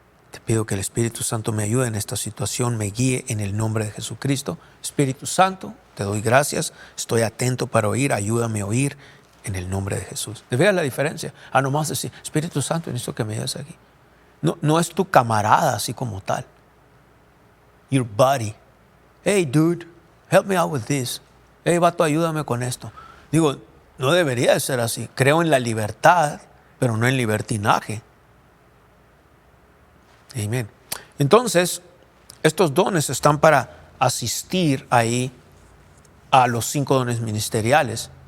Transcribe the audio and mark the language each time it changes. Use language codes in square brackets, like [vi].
[es] Te pido que el Espíritu Santo me ayude en esta situación, me guíe en el nombre de Jesucristo. Espíritu Santo, te doy gracias, estoy atento para oír, ayúdame a oír en el nombre de Jesús. ¿Te veas la diferencia? Nomás decir, Espíritu Santo, necesito que me ayudes aquí. No es tu camarada así como tal. [en] Your buddy. Hey, dude, help me out with this. [es] Hey, vato, ayúdame con esto. Digo, no debería de ser así. Creo en la libertad, pero no en libertinaje. Amén. Entonces, estos dones están para asistir ahí a los 5 dones ministeriales.